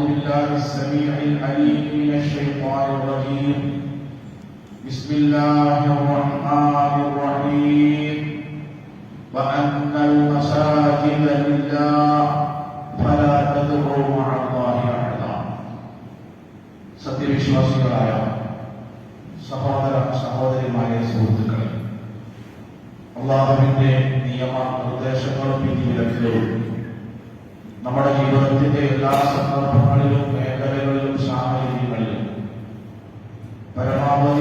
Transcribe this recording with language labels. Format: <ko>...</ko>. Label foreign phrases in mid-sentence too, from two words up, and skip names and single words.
<ar>بالله السميع العليم من الشيطان الرجيم بسم الله الرحمن الرحيم وأن المساجد لله فلا تدعوا مع الله أحدا</ar> <ml>സത്യവിശ്വാസികളായ സഹോദര സഹോദരിമാരെ സുഹൃത്തുക്കളെ അല്ലാഹുവിന്റെ നിയമ നിർദ്ദേശങ്ങളും വിധിവിലക്കുകളും നമ്മുടെ ജീവിതത്തിന്റെ എല്ലാ സന്ദർഭങ്ങളിലും മേഖലകളിലും സാഹചര്യങ്ങളിലും പരമാവധി</ml>